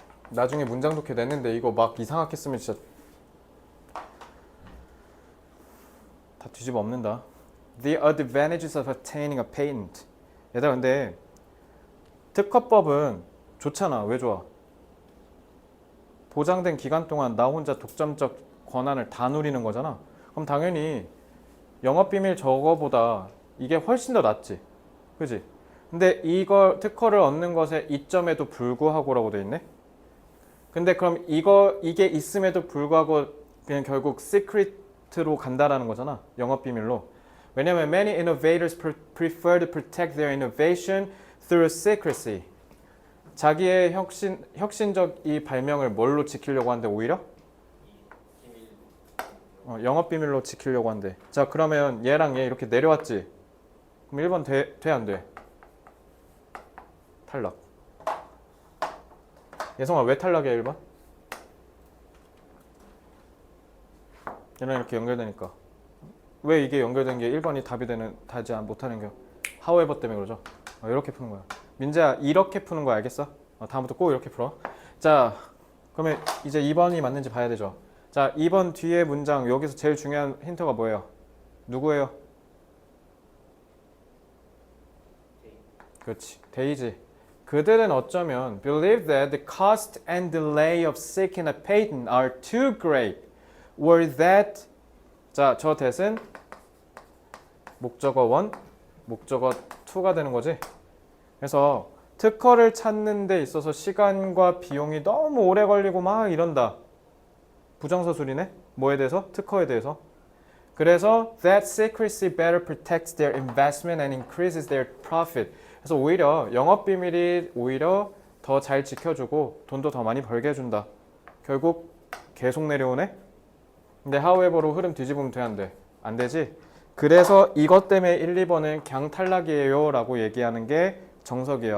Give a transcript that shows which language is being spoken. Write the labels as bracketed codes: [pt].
[ko] 나중에 문장 좋게 냈는데 이거 막 이상하게 쓰면 진짜 다 뒤집어 엎는다. [en] The advantages of attaining a patent. [ko] 얘들아 근데 특허법은 좋잖아. 왜 좋아? 보장된 기간 동안 나 혼자 독점적 권한을 다 누리는 거잖아. 그럼 당연히 영업비밀 저거보다 이게 훨씬 더 낫지. 그지? 근데 이걸 특허를 얻는 것에 이점에도 불구하고라고 돼 있네. 근데 그럼 이게 있음에도 불구하고 그냥 결국 시크릿으로 간다라는 거잖아. 영업비밀로. [en] 왜냐면 many innovators prefer to protect their innovation through secrecy. [ko] 자기의 혁신적 이 발명을 뭘로 지키려고 하는데 오히려? 비밀. 영업비밀로 지키려고 한대. 자, 그러면 얘랑 얘 이렇게 내려왔지? 그럼 1번 돼, 안 돼? 탈락. 예성아, 왜 탈락이야, 1번? 얘랑 이렇게 연결되니까. 왜 이게 연결된 게 1번이 답이 되지 못하는 게 however 때문에 그러죠? 이렇게 푸는 거야. 민재야, 이렇게 푸는 거 알겠어? 다음부터 꼭 이렇게 풀어. 자, 그러면 이제 2번이 맞는지 봐야 되죠. 자, 2번 뒤에 문장 여기서 제일 중요한 힌트가 뭐예요? 누구예요? 그렇지, 데이지. 그들은 어쩌면 [en] believe that the cost and delay of seeking a patent are too great, or that [ko] 자, 저 that은 목적어 1, 목적어 2가 되는 거지. 그래서 특허를 찾는 데 있어서 시간과 비용이 너무 오래 걸리고 막 이런다. 부정서술이네. 뭐에 대해서? 특허에 대해서. [en] 그래서 that secrecy better protects their investment and increases their profit. [ko] 그래서 오히려 영업비밀이 오히려 더 잘 지켜주고 돈도 더 많이 벌게 해준다. 결국 계속 내려오네. 근데 however로 흐름 뒤집으면 돼, 안 돼? 안 되지? 그래서 이것 때문에 1, 2번은 그냥 탈락이에요 라고 얘기하는 게 정석이에요.